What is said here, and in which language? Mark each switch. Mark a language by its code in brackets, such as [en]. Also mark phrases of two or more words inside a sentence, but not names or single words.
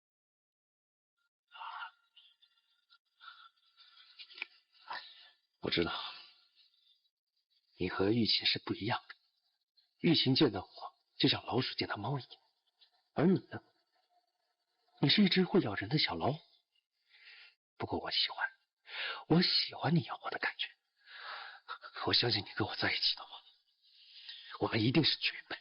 [zh] 我知道，你和玉琴是不一樣的。玉琴見到我就像老鼠見到貓一樣，而你呢？你是一隻會咬人的小老虎。不過我喜歡你咬我的感覺。我相信你跟我在一起的話，我們一定是絕配。